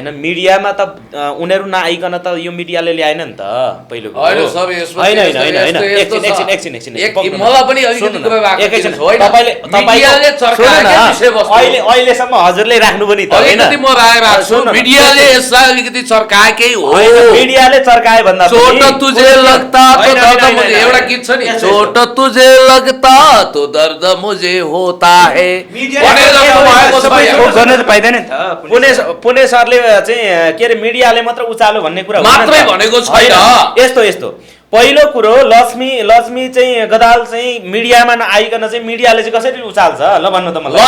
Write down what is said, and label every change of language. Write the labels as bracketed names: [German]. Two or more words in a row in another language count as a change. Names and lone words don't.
[Nepali] मिडियामा त उनीहरू नआइकन त यो मिडियाले ल्याएन नि त पहिलो कुरो। होइन सर, यसमा होइन होइन होइन एकछिन मलाई पनि अलिकति कुरा राख्नु छ। होइन, तपाईले मिडियाले चर्काएको विषयवस्तु अहिलेसम्म हजुरले राख्नु पनि त होइन। अलिकति म राय राख्छु, मिडियाले यसलाई अलिकति चर्काएकै हो। मिडियाले चर्काए भन्दा [Hindi] चोट तुझे लगता तो दर्द मुझे, [Nepali] एउटा गीत छ नि, [Hindi] चोट तुझे लगता तो दर्द मुझे होता है [Nepali] गर्न त पाइँदैन नि त। पुणे सरले चाहिँ के अरे मिडियाले मात्र उचाल्यो भन्ने कुरा मात्रै भनेको छैन। यस्तो पहिलो कुरो लक्ष्मी चाहिँ गदाल चाहिँ मिडियामा नआइकन चाहिँ मिडियाले चाहिँ कसरी उचाल्छ ल भन्नु त मलाई।